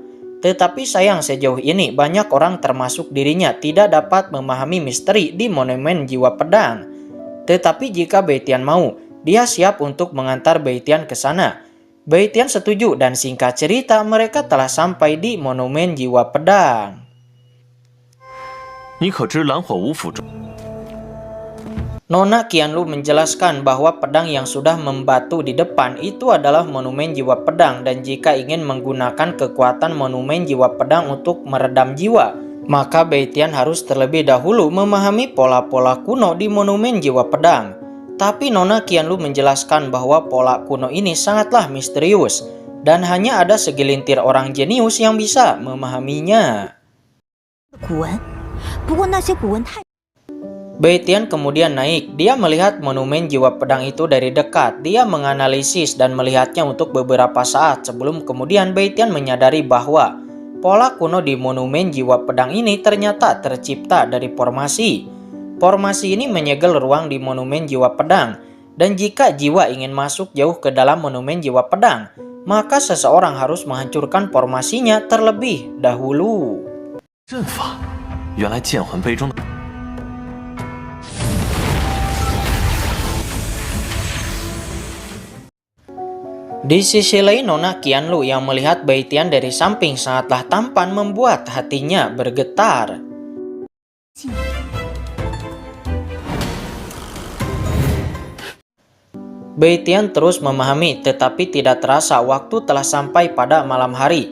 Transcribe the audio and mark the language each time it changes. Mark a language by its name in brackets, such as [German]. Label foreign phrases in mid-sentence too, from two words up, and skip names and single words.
[Indonesian] Tetapi sayang sejauh ini banyak orang termasuk dirinya tidak dapat memahami misteri di monumen jiwa pedang. Tetapi jika Beitian mau, dia siap untuk mengantar Beitian ke sana. Beitian setuju dan singkat cerita mereka telah sampai di monumen jiwa pedang. [Chinese] 你可知蓝火无府中？ [Indonesian] Nona Qianlu menjelaskan bahwa pedang yang sudah membatu di depan itu adalah monumen jiwa pedang, dan jika ingin menggunakan kekuatan monumen jiwa pedang untuk meredam jiwa, maka Beitian harus terlebih dahulu memahami pola-pola kuno di monumen jiwa pedang. Tapi Nona Qianlu menjelaskan bahwa pola kuno ini sangatlah misterius dan hanya ada segelintir orang jenius yang bisa memahaminya. [Chinese] 古文，不过那些古文太…… [Indonesian] Beitian kemudian naik. Dia melihat monumen jiwa pedang itu dari dekat. Dia menganalisis dan melihatnya untuk beberapa saat sebelum kemudian Beitian menyadari bahwa pola kuno di monumen jiwa pedang ini ternyata tercipta dari formasi. Formasi ini menyegel ruang di monumen jiwa pedang. Dan jika jiwa ingin masuk jauh ke dalam monumen jiwa pedang, maka seseorang harus menghancurkan formasinya terlebih dahulu. [Chinese] 阵法，原来剑魂杯中的。 [Indonesian] Di sisi lain, Nona Qianlu yang melihat Beitian dari samping sangatlah tampan membuat hatinya bergetar. Beitian terus memahami, tetapi tidak terasa waktu telah sampai pada malam hari.